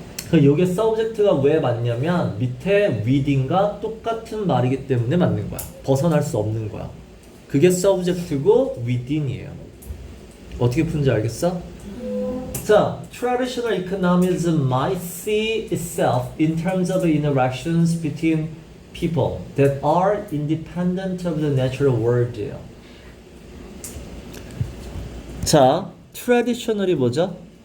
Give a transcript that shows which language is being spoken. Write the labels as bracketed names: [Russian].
[Korean] 그 요게 subject가 왜 맞냐면 밑에 within과 똑같은 말이기 때문에 맞는 거야. 벗어날 수 없는 거야. 그게 subject고 within이에요. 어떻게 푸는지 알겠어? [English] 자, traditional economism might see itself in terms of interactions between people that are independent of the natural world예요. [Korean] 자, traditional이 뭐죠?